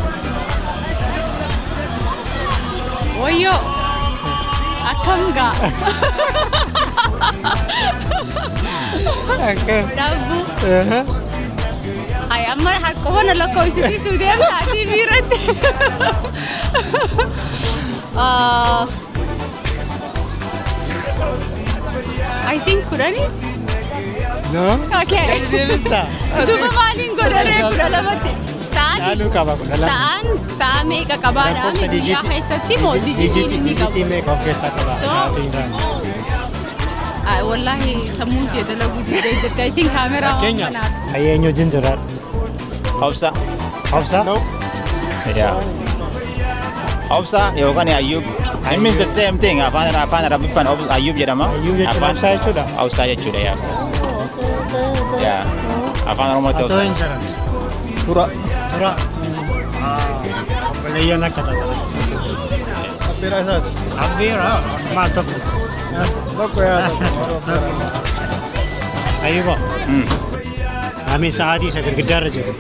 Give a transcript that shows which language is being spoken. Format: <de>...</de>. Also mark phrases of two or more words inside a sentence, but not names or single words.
<om>Wayyoo! Akkam gaa? Dhaabuu. Ay amma harkawwana lakkoofsisiisuu deemtaa TV irratti.</om> <en>I think kudhani? No? Okay.</en> <om>Duuba maaliin godhanee kudha lamatti? Laaluu qaba kudha lama. Sa'a meeqa qabaadhaan biyyaa keessatti moo dijitiin inni qabu? Dijitii meeqa of keessaa qaba? Wallahi sammuun kee dalaguu diidee jirti.</om> <en>I think</en> <om>kaameraa waan kanaaf. Ayyeenyu jinjiraadha. Hobsa. Hobsa? Yeah. Hobsa yookaan Ayyub.</om> <en>It means the same thing.</en> <om>Afaan Arabiffaan Ayyub jedhama. Ayyub jechuun hobsaa jechuudha? Hobsaa jechuudha,</om> <en>yes. Yeah.</en> <om>Afaan Oromootti hobsaa. Atoo hin jiran. Tura. Obboleeyyan akka taate. Abbeeraa isaati. Abbeeraa? Maal tokko? Tokko yaada. Ayyuba. Ami sa'aatii isa girgiddaarra jiru.</om>